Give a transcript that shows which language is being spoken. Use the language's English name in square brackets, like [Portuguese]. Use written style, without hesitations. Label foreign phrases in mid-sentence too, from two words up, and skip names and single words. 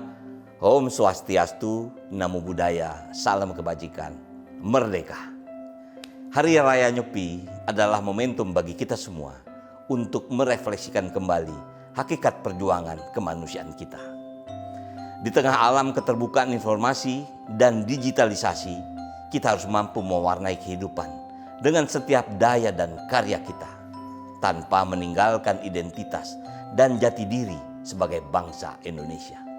[Balinese] Om Swastiastu, [Pali] Namo Buddhaya, [Indonesian] salam kebajikan, Merdeka. Hari Raya Nyepi adalah momentum bagi kita semua untuk merefleksikan kembali hakikat perjuangan kemanusiaan kita. Di tengah alam keterbukaan informasi dan digitalisasi, kita harus mampu mewarnai kehidupan dengan setiap daya dan karya kita, tanpa meninggalkan identitas dan jati diri sebagai bangsa Indonesia.